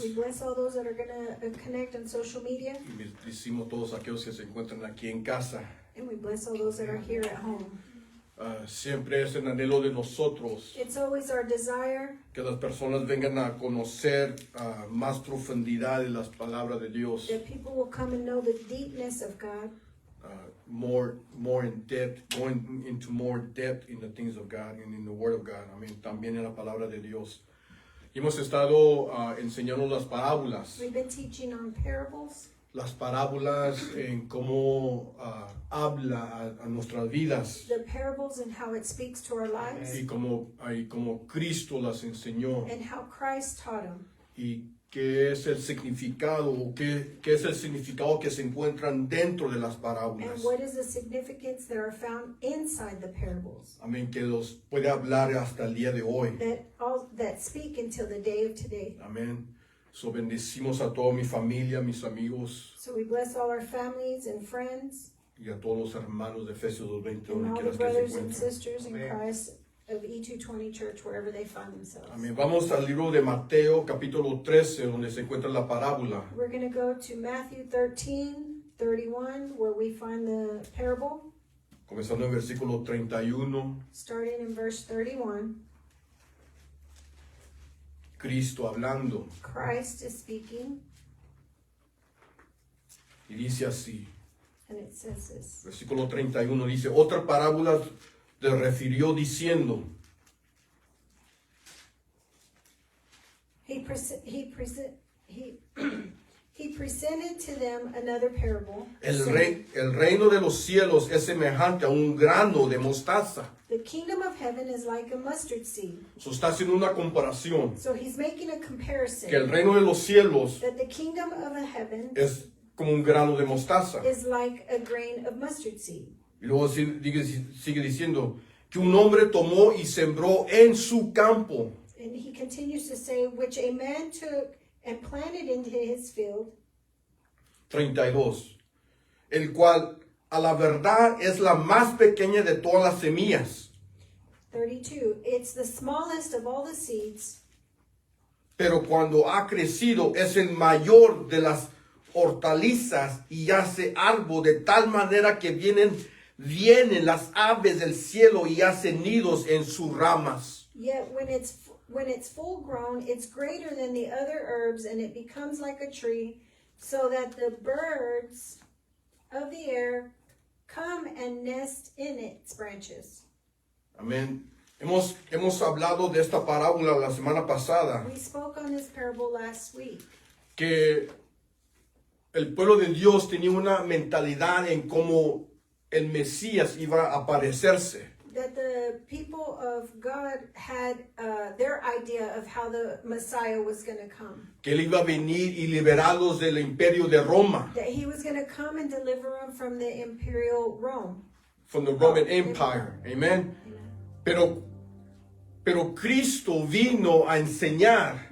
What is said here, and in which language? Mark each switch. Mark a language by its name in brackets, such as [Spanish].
[English] We bless all those that are going to connect on social media. [Spanish] Y bendecimos a todos aquellos que se encuentran aquí en casa. [English] And we bless all those that are here at home. [Spanish] Siempre es el anhelo de nosotros [English] It's always our desire [Spanish] que las personas vengan a conocer más profundidad de las palabras de Dios. [English] that people will come and know the deepness of God. More in depth, going into more depth in the things of God and in the Word of God. [Spanish] También en la palabra de Dios. Y hemos estado enseñando las parábolas. [English] We've been teaching on parables, [Spanish] Las parábolas en cómo habla a nuestras vidas. [English] the parables and how it speaks to our lives, [Spanish] Y como Cristo las enseñó. [English] and how Christ taught them. [Spanish] Y qué es el significado, o qué es el significado que se encuentran dentro de las [English] And [Spanish] parábolas. [English] what is the significance that are found inside the parables [Spanish] Amén, que los puede hablar hasta el día de hoy. [English] that speak until the day of today. [Spanish] Amén. So bendecimos a toda mi familia, mis amigos [English] So we bless all our families and friends [Spanish] y a todos los hermanos de Efesios 2:20, [English] and [Spanish] donde [English] all the [Spanish] quieras que se [English] brothers and [Spanish] encuentren. [English] sisters in Christ of E220 Church, wherever they find themselves. [Spanish] Amén. Vamos al libro de Mateo, capítulo 13, donde se encuentra la parábola. [English] We're going to go to Matthew 13:31, where we find the parable, [Spanish] Comenzando en versículo 31, [English] starting in verse 31. [Spanish] Cristo hablando, [English] Christ is speaking, [Spanish] y dice así. [English] and it says this. [Spanish] Versículo 31 dice, otra parábola le refirió diciendo, [English] He presented to them another parable, saying, [Spanish] el reino de los cielos es semejante a un grano de mostaza. [English] the kingdom of heaven is like a mustard seed. [Spanish] So está haciendo una comparación, [English] So he's making a comparison [Spanish] que el reino de los cielos [English] that the kingdom of the heaven [Spanish] es como un grano de mostaza. [English] is like a grain of mustard seed. [Spanish] Y luego sigue diciendo que un hombre tomó y sembró en su campo. [English] And he continues to say, which a man took and planted into his field, 32. [Spanish] El cual a la verdad es la más pequeña de todas las semillas. 32. [English] It's the smallest of all the seeds, [Spanish] Pero cuando ha crecido es el mayor de las hortalizas y hace árbol de tal manera que vienen las aves del cielo y hacen nidos en sus ramas. [English] yet when it's full grown, it's greater than the other herbs, and it becomes like a tree, so that the birds of the air come and nest in its branches. [Spanish] Amén. Hemos hablado de esta parábola la semana pasada, [English] We spoke on this parable last week, [Spanish] que el pueblo de Dios tenía una mentalidad en cómo el Mesías iba a aparecerse. [English] that the people of God had their idea of how the Messiah was going to come. [Spanish] Que él iba a venir y liberarlos del imperio de Roma, [English] That he was going to come and deliver them from the imperial Rome. from the Roman Empire. Amen. [Spanish] Pero Cristo vino a enseñar,